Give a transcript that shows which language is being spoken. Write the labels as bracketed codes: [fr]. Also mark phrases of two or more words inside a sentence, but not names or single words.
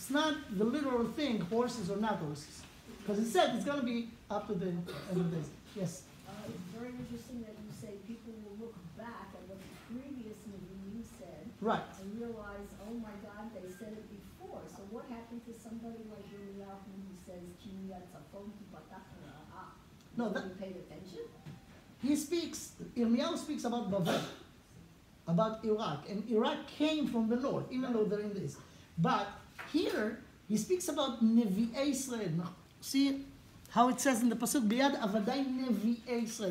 [en] But it's not the literal thing, horses or not horses. Because it said it's going to be up to the end of days. Yes? It's very interesting that you say people will look back at what the previous Nevi'im said Right. and realize, oh my God, they said it before. So what happened to somebody like Yirmiyahu who says, [he] כי מצפון תפתח הרעה? [en] No, Nobody paid attention? Yirmiyahu speaks about Babel, about Iraq, and Iraq came from the north, even though they're in this. But here, he speaks about [he] נביאי ישראל. [en] See how it says in the Pasuk, [he] ביד עבדי נביאי ישראל.